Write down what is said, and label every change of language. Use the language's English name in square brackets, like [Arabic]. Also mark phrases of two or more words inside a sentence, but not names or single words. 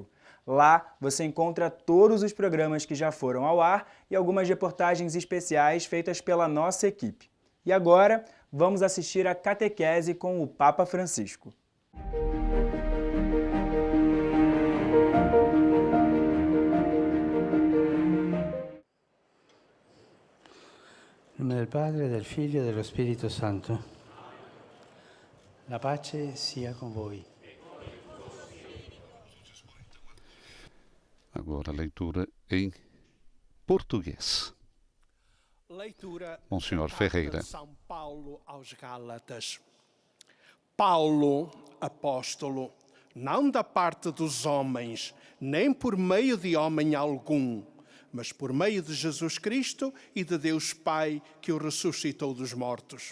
[Portuguese] Lá você encontra todos os programas que já foram ao ar e algumas reportagens especiais feitas pela nossa equipe. E agora, vamos assistir a catequese com o Papa Francisco. Em nome do Padre, [Italian] del Figlio e dello Spirito Santo. La pace sia com voi. [Portuguese] Agora a leitura em português. Leitura Monsenhor da carta Ferreira. de São Paulo aos Gálatas. Paulo, apóstolo, não da parte dos homens, nem por meio de homem algum, mas por meio de Jesus Cristo e de Deus Pai, que o ressuscitou dos mortos.